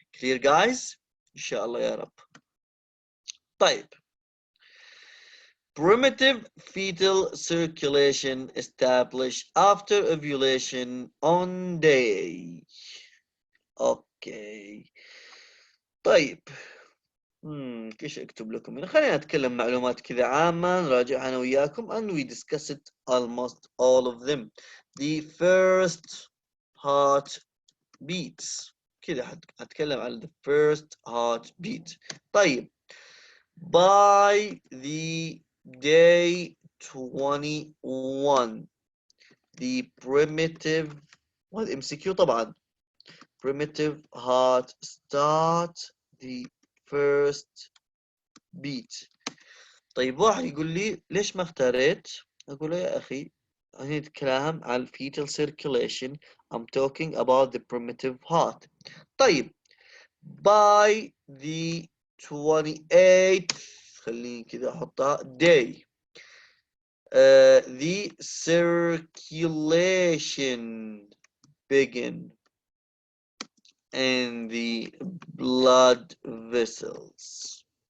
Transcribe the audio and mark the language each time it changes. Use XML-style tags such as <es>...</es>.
<en>Clear guys?</en> <ar>Inshallah ya Rab. طيب.</ar> <en>Primitive fetal circulation established after ovulation on day. Okay.</en> <ar>طيب. كيف اكتب لكم هنا؟ خلينا نتكلم معلومات كذا عامة نراجعها أنا وياكم</ar> <en>and we discuss it almost all of them. The first heart beats.</en> <ar>كذا هتكلم عن</ar> <en>the first heart beat.</en> <ar>طيب.</ar> <en>By the day 21 the primitive والMCQ</en> <ar>طبعا</ar> <en>primitive heart start the first beat.</en> <ar>طيب واحد يقول لي ليش ما اختاريت؟ أقول له يا أخي هنا نتكلم عن fetal circulation.</ar> <en>I'm talking about the primitive heart.</en> <ar>طيب</ar> <en>by the 28th</en> <ar>خليني كذا أحطها</ar> <en>day the circulation begin in the blood vessels.</en>